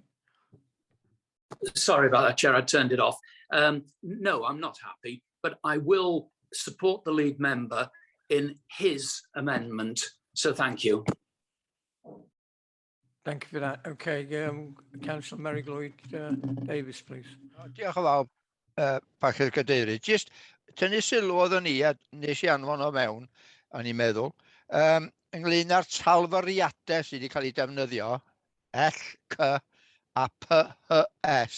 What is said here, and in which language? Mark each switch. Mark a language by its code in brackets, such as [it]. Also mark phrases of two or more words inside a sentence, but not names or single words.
[en] Sorry about that, Chair, I turned it off. No, I'm not happy, but I will support the lead member in his amendment. So thank you. Thank you for that. Okay, Councillor Mary Lloyd Davies, please. [cy] Diolch yn fawr, Parchu'r Cadeirydd. Jyst tynnu sylw oeddwn i, a nes i anfon o mewn, o'n i'n meddwl, ynglyn â'r talfyriadau sydd wedi cael ei defnyddio, L, C a P, H, S.